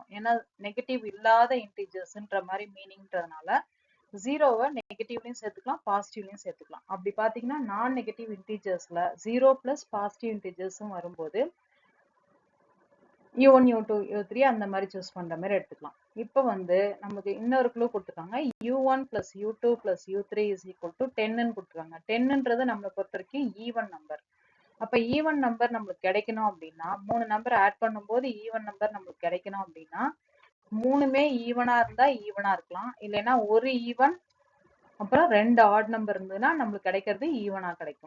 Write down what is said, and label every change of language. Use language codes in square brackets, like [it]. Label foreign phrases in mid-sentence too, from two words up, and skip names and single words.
[ta] ஏன்னா நெகட்டிவ் இல்லாத இன்டீஜர்ஸ்ன்ற மாதிரி மீனிங்ன்றதுனால ஜீரோவை நெகட்டிவ்லையும் சேர்த்துக்கலாம், பாசிட்டிவ்லையும் சேர்த்துக்கலாம். அப்படி பார்த்தீங்கன்னா நான் [en] negative integers [ta] 0 [en] plus positive integers [ta] வரும்போது U1, U2, U3 அந்த மாதிரி சூஸ் பண்ற மாதிரி எடுத்துக்கலாம். இப்போ வந்து நமக்கு இன்னொரு க்ளூ கொடுத்துருக்காங்க. [en] U1 plus U2 plus U3 is equal to 10ன்னு கொடுத்துருக்காங்க. [ta] 10ன்றது நம்மளை பொறுத்த வரைக்கும் [en] even number. [ta] அப்ப [en] even number [ta] நம்மளுக்கு கிடைக்கணும் அப்படின்னா 3 [en] number add [ta] பண்ணும்போது [en] even number [ta] நம்மளுக்கு கிடைக்கணும் அப்படின்னா மூணுமே ஈவனா இருந்தா ஈவனா இருக்கலாம், இல்லைன்னா ஒரு ஈவன் அப்புறம் 2 [en] odd number [ta] இருந்ததுன்னா நம்மளுக்கு கிடைக்கிறது ஈவனா கிடைக்கும்.